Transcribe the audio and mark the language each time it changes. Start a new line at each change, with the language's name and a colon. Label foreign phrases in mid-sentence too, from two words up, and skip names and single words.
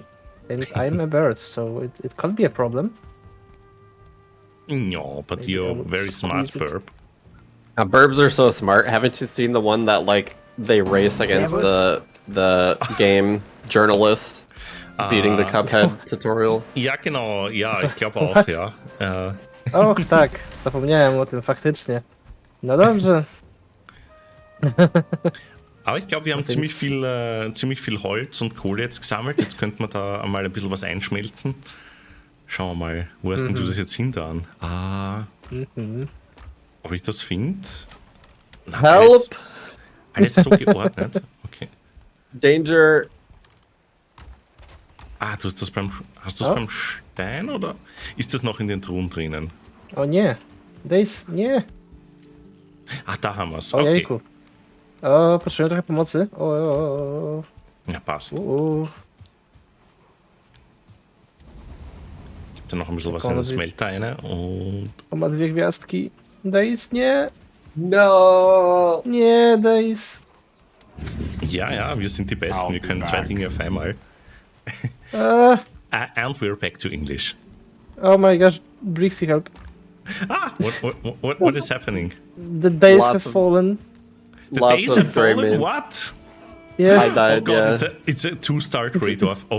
English: And I'm a bird, so it can't be a problem. No, but Maybe I you're would very smart, squeeze it. Burp. Burbs are so smart. Haven't you seen the one that like they race against the game journalist beating the Cuphead tutorial?
German: Ja, genau. Ja, ich glaube auch, ja.
Polish: Och, tak. Zapomniałem o tym faktycznie. No dobrze.
German: Aber ich glaube, wir haben ziemlich viel Holz und Kohle jetzt gesammelt. Jetzt könnten wir da einmal ein bisschen was einschmelzen. Schauen wir mal, wo hast denn du das jetzt hintan? Ob ich das finde? Help! Alles so geordnet. Okay. Danger! Du hast das beim Stein oder ist das noch in den Truhen drinnen?
Polish: O nie. Nie.
German: Da haben wir es.
Polish: O Okay. jejku. O, potrzebuję trochę pomocy. O.
German: Ja, passt. Gibt da noch ein bisschen was in den Smelter rein und
Polish: On ma 2 gwiazdki. Days, nie. No! Nie, Days.
German: ja, wir sind die Besten. Wir können 2 Dinge auf einmal.
English: And we're back to English. Oh my gosh, Brixxy, help. What is happening? The Days Lots has of- fallen. The Lots days of have fallen? Brightmane. What? Yeah, I died, Oh god, yeah. it's a 2-star trade-off. Oh